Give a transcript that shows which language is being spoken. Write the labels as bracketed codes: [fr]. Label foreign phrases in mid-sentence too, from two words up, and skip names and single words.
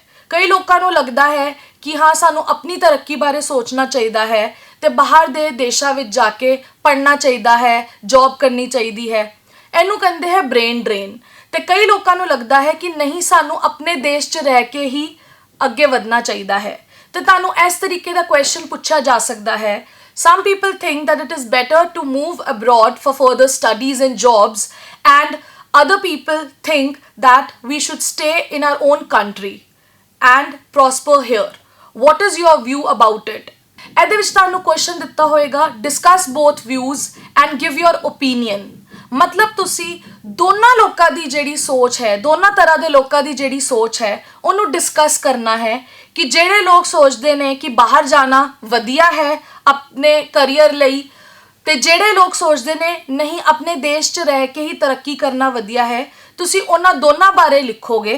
[pa] ਕਈ ਲੋਕਾਂ ਨੂੰ ਲੱਗਦਾ ਹੈ ਕਿ ਹਾਂ ਸਾਨੂੰ ਆਪਣੀ ਤਰੱਕੀ ਬਾਰੇ ਸੋਚਣਾ ਚਾਹੀਦਾ ਹੈ ਤੇ ਬਾਹਰ ਦੇ ਦੇਸ਼ਾਂ ਵਿੱਚ ਜਾ ਕੇ ਪੜ੍ਹਨਾ ਚਾਹੀਦਾ ਹੈ, ਜੌਬ ਕਰਨੀ ਚਾਹੀਦੀ ਹੈ। ਇਹਨੂੰ ਕਹਿੰਦੇ ਹੈ [en] brain drain. [pa] ਤੇ ਕਈ ਲੋਕਾਂ ਨੂੰ ਲੱਗਦਾ ਹੈ ਕਿ ਨਹੀਂ ਸਾਨੂੰ ਆਪਣੇ ਦੇਸ਼ 'ਚ ਰਹਿ ਕੇ ਹੀ ਅੱਗੇ ਵਧਣਾ ਚਾਹੀਦਾ ਹੈ। ਤੇ ਤੁਹਾਨੂੰ ਇਸ ਤਰੀਕੇ ਦਾ ਕੁਐਸਚਨ ਪੁੱਛਿਆ ਜਾ ਸਕਦਾ ਹੈ, [en] some people think that it is better to move abroad for further studies and jobs and other people think that we should stay in our own country and prosper here. What is your view about it? [pa] ਇਹਦੇ ਵਿੱਚ ਤੁਹਾਨੂੰ ਕੁਐਸਚਨ ਦਿੱਤਾ ਹੋਏਗਾ, [en] discuss both views and give your opinion। [pa] ਮਤਲਬ ਤੁਸੀਂ ਦੋਨਾਂ ਲੋਕਾਂ ਦੀ ਜਿਹੜੀ ਸੋਚ ਹੈ, ਦੋਨਾਂ ਤਰ੍ਹਾਂ ਦੇ ਲੋਕਾਂ ਦੀ ਜਿਹੜੀ ਸੋਚ ਹੈ ਉਹਨੂੰ ਡਿਸਕਸ ਕਰਨਾ ਹੈ ਕਿ ਜਿਹੜੇ ਲੋਕ ਸੋਚਦੇ ਨੇ ਕਿ ਬਾਹਰ ਜਾਣਾ ਵਧੀਆ ਹੈ ਆਪਣੇ ਕਰੀਅਰ ਲਈ ਤੇ ਜਿਹੜੇ ਲੋਕ ਸੋਚਦੇ ਨੇ ਨਹੀਂ ਆਪਣੇ ਦੇਸ਼ 'ਚ ਰਹਿ ਕੇ ਹੀ ਤਰੱਕੀ ਕਰਨਾ ਵਧੀਆ ਹੈ, ਤੁਸੀਂ ਉਹਨਾਂ ਦੋਨਾਂ ਬਾਰੇ ਲਿਖੋਗੇ।